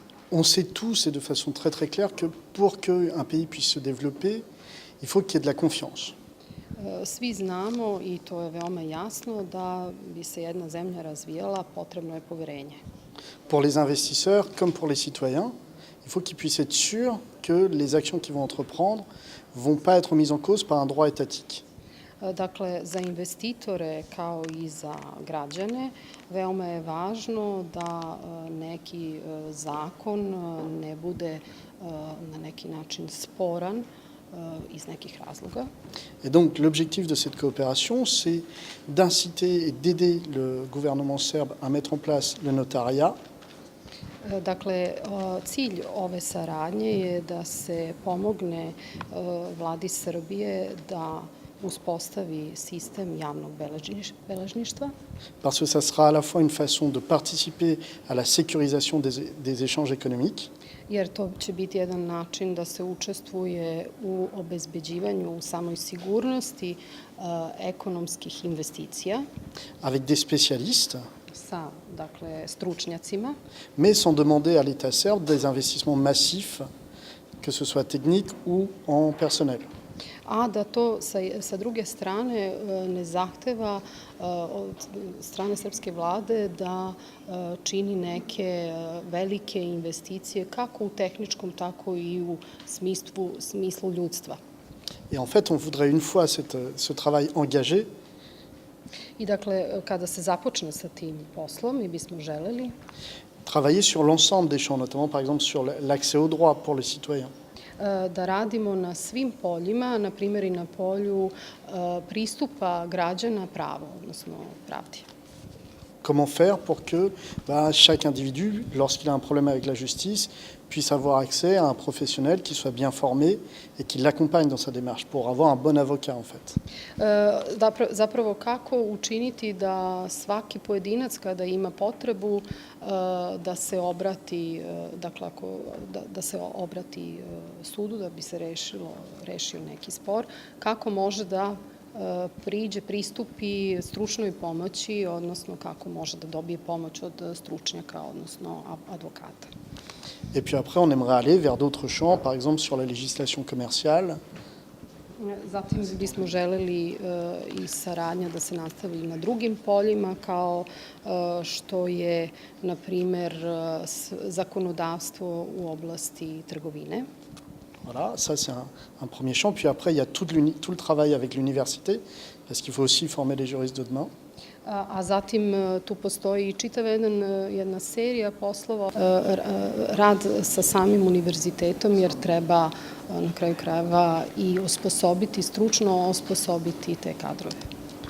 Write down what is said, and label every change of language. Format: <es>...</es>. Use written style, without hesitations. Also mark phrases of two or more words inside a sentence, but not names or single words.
<fr>On sait tous et de façon très très claire que pour qu'un pays puisse se développer, il faut qu'il y ait de la confiance.</fr> <sr>Svi znamo i to je veoma jasno da bi se jedna zemlja razvijala, potrebno je poverenje.</sr> <fr>Pour les investisseurs comme pour les citoyens, il faut qu'ils puissent être sûrs que les actions qu'ils vont entreprendre ne vont pas être mises en cause par un droit étatique.</fr> <sr>Dakle, za investitore kao i za građane veoma je važno da neki zakon ne bude na neki način sporan iz nekih razloga.</sr> <fr>Et donc l'objectif de cette coopération, c'est d'inciter et d'aider le gouvernement serbe à mettre en place le notariat.</fr> <sr>Dakle, cilj ove saradnje je da se pomogne vladi Srbije da uspostavi sistem javnog beležništva.</sr> <fr>Parce que ça sera à la fois une façon de participer à la sécurisation des échanges économiques,</fr> <sr>Jer to će biti jedan način da se učestvuje u obezbeđivanju, u samoj sigurnosti ekonomskih investicija</sr> <fr>avec des spécialistes,</fr> <sr>sa, dakle, stručnjacima,</sr> <fr>mais sans demander à l'État serbe des investissements massifs, que ce soit techniques ou en personnel.</fr> <sr>a da to sa druge strane ne zahteva od strane srpske vlade da čini neke velike investicije kako u tehničkom, tako i u smislu ljudstva.</sr> <fr>Et en fait, on voudrait une fois ce travail engagé,</fr> <sr>I dakle, kada se započne sa tim poslom, mi bismo želeli</sr> <fr>travailler sur l'ensemble des champs, notamment par exemple sur l'accès aux droits pour les citoyens.</fr> <sr>da radimo na svim poljima, na primjer i na polju pristupa građana pravu, odnosno pravdi.</sr> <fr>Comment faire pour que chaque individu, lorsqu'il a un problème avec la justice, puisse avoir accès à un professionnel qui soit bien formé et qui l'accompagne dans sa démarche pour avoir un bon avocat en fait.</fr> <sr>Zapravo kako učiniti da svaki pojedinac kada ima potrebu da se obrati, dakle da se obrati sudu da bi se rešio neki spor, kako može da pristupi stručnoj pomoći, odnosno kako može da dobije pomoć od stručnjaka, odnosno advokata.</sr> <fr>Et puis après, on aimerait aller vers d'autres champs, par exemple sur la législation commerciale.</fr> <sr>Zatim bismo želeli i saradnja da se nastavi na drugim poljima, kao što je, na primer, zakonodavstvo u oblasti trgovine.</sr> <fr>Voilà, ça c'est un premier champ. Puis après, il y a tout le travail avec l'université, parce qu'il faut aussi former les juristes de demain.</fr> <sr>A zatim tu postoji i čitava jedna serija poslova, rad sa samim univerzitetom, jer treba na kraju krajeva i stručno osposobiti te kadrove.</sr>